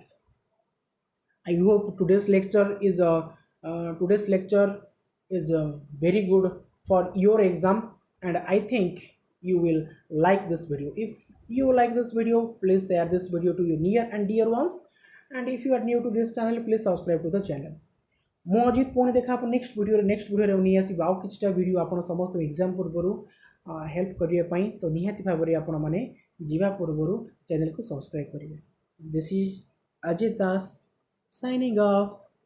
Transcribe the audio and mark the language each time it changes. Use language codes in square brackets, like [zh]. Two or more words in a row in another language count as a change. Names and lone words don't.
[en] I hope today's lecture is very good for your exam, and I think you will like this video. If you like this video, please share this video to your near and dear ones, and if you are new to this channel, please subscribe to the channel. [or] ମୁଁ ଅଜିତ ପୁଣି ଦେଖା ଆପଣ ନେକ୍ସଟ ଭିଡ଼ିଓରେ ନେଇ ଆସିବା ଆଉ କିଛିଟା ଭିଡ଼ିଓ ଆପଣ ସମସ୍ତ ଏକ୍ଜାମ୍ ପୂର୍ବରୁ ହେଲ୍ପ କରିବା ପାଇଁ। ତ ନିହାତି ଭାବରେ ଆପଣମାନେ ଯିବା ପୂର୍ବରୁ ଚ୍ୟାନେଲକୁ ସବସ୍କ୍ରାଇବ୍ କରିବେ। [en] This is ଅଜିତ ଦାସ signing off.